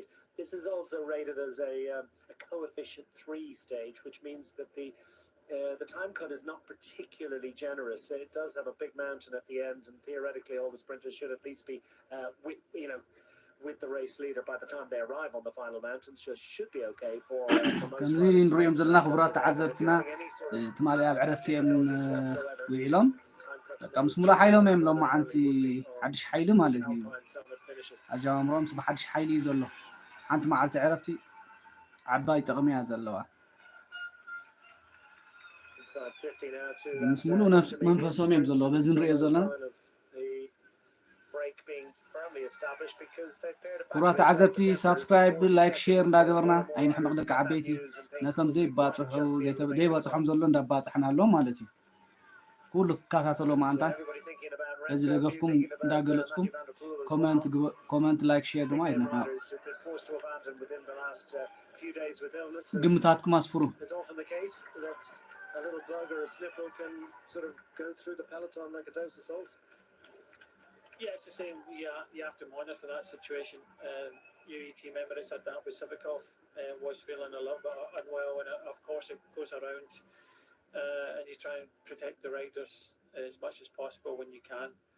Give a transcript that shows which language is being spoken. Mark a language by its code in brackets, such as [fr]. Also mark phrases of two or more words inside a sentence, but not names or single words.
[en] This is also rated as a coefficient 3 stage, which means that the time cut is not particularly generous. It does have a big mountain at the end, and theoretically all the sprinters should at least be with the race leader by the time they arrive on the final mountains. Just should be okay for most [ti] ከምዚ [en] riders to [ti] ንሪኦም [en] make [ti] ዘለና [en] time [ti] ክቡራት [en] cuts. If [ti] ተዓዘብትና [en] you're having any sort of [ti] ትማሊ ኣብ ዕረፍቲ እዮም [en] whatsoever, [ti] ውዒሎም [en] time cuts [ti] በቃ [en] now [ti] ምስ [en] would [ti] ሙሉእ ሓይሎም [en] generous [ti] እዮም [en] rather [ti] ሎማ [en] than [ti] ዓንቲ [en] it would be on [ti] ሓድሽ ሓይሊ ማለት እዩ [en] Alpine summit finishes. [ti] ኣጀማምሮም ብሓድሽ ሓይሊ እዩ ዘሎ ሓንቲ መዓልቲ ዕረፍቲ ዓባይ ጥቕሚ እያ ዘለዋ [en] Inside 50 now to [ti] ምስ ሙሉእ መንፈሶም እዮም ዘለዎ በዚ ንሪኦ ዘለና [en] break being firmly established because they've paired up [ti] ክቡራት ተዓዘብቲ [en] subscribe like share [ti] እንዳገበርና ኣይንሕምቕ ደቂ ዓበይቲ ነቶም ዘይባፅሑ ዘይበፅሖም ዘሎ እንዳባፅሕና ኣሎም ማለት እዩ ኩሉ ክከታተሎ ማንታን እዚ ደገፍኩም እንዳገለፅኩም [en] comment like share [ti] ድማ ይድነሕምቕ ግምታትኩም አስፍሩ [en] a little bug or a sniffle can sort of go through the peloton like a dose of salt. Yeah, it's the same. You have to monitor that situation. UE team member has had that with Civikov, was feeling a little bit unwell, and of course it goes around, and you try and protect the riders as much as possible when you can.